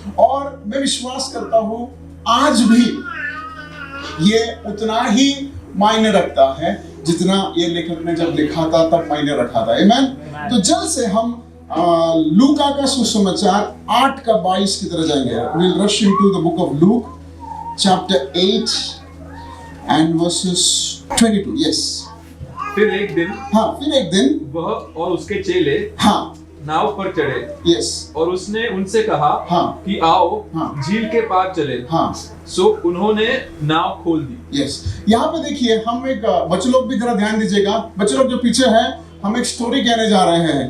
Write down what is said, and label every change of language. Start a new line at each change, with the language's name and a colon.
Hindi: और मैं विश्वास करता हूं आज भी ये उतना ही मायने रखता है जितना ये लेखक ने जब लिखा था तब मायने रखा था। आमीन। तो जल्द से हम लूका का सुसमाचार 8 का 22 की तरह जाएंगे।
English: We'll rush into the book of Luke, chapter 8 and verses 22. Yes.
Hindi: फिर एक दिन वह और उसके चेले नाव पर चढ़े।
English: Yes.
Hindi: और उसने उनसे कहा कि आओ झील के पार चले। सो उन्होंने नाव खोल दी।
English: Yes.
Hindi: यहाँ पे देखिए, हम एक बच्चे लोग भी जरा ध्यान दीजिएगा। बच्चे लोग जो पीछे हैं, हम एक स्टोरी कहने जा रहे हैं।